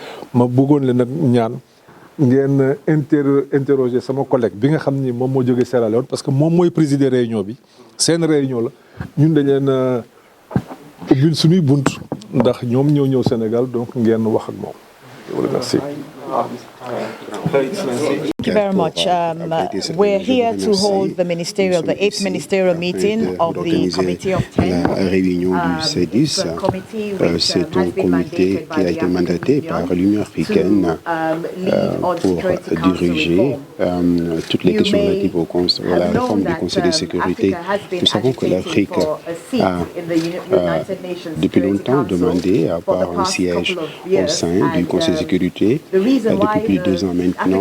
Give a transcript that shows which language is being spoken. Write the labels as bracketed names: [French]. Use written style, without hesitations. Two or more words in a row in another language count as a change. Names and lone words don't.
[Wolof] ma bëggoon leen nag ñaan ngeen interroger sama collègue bi nga xam ni moom moo jógee Sierra Leone [French] parce que [Wolof] moom mooy [French] présider réunion [Wolof] bi seen réunion la ñun dañ leen ubbil suñuy bunt ndax ñoom ñoo ñëw Sénégal donc ngeen wax ak moom. [French] Merci. [English] Thank you very much. We're here to hold the 8th ministerial meeting of the Committee of 10. [French] La réunion du C10, c'est un comité qui a été mandaté par l'Union africaine pour diriger toutes les questions relatives à la réforme du Conseil de sécurité. Nous savons que l'Afrique a depuis longtemps demandé à avoir un siège au sein du Conseil de sécurité depuis plus de 2 ans maintenant.